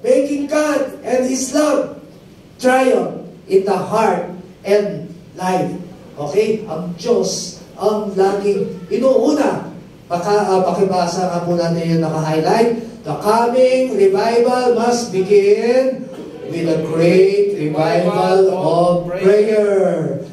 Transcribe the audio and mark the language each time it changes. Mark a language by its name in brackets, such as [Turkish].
[English] Making God and His love triumph in the heart and life. Okay? [Filipino] Ang Diyos ang laging inuuna. Pakibasa nga po natin yung naka-highlight. [English] The coming revival must begin with a great revival of prayer.